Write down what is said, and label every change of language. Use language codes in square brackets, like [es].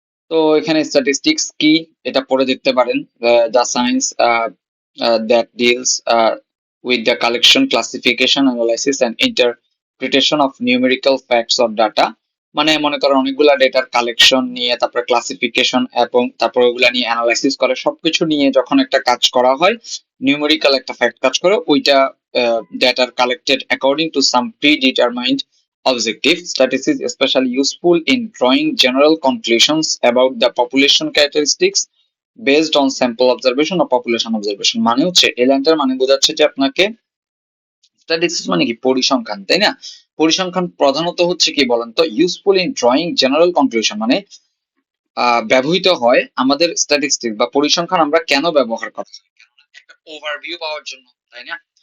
[bn] তো এখানে স্ট্যাটিস্টিক্স কি এটা পড়ে দেখতে পারেন। [en] The science that deals with the collection classification analysis and interpretation of numerical facts of data. [bn] মানে মনে করেন অনেকগুলা ডেটার কালেকশন নিয়ে তারপরে ক্লাসিফিকেশন এবং তারপর ওগুলা নিয়ে অ্যানালাইসিস করে সবকিছু নিয়ে যখন একটা কাজ করা হয়, নিউমেরিক্যাল একটা ফ্যাক্ট কাজ করে ওইটা ডেটার collected according to some pre determined objective. [en] Statistics is especially useful in drawing general conclusions about the population characteristics based on sample observation or population observation. [bn] মানে হচ্ছে এই লাইনটার মানে বোঝাচ্ছে যে আপনাকে স্ট্যাটিস্টিক্স মানে কি পরিসংখ্যান, তাই না? পরিসংখ্যান প্রধানত হচ্ছে কি বলেন তো, useful in drawing general conclusion, মানে ব্যবহৃত হয় আমাদের স্ট্যাটিস্টিক্স বা পরিসংখ্যান আমরা কেন ব্যবহার করা হয়, কেননা একটা ওভারভিউ পাওয়ার জন্য, তাই না?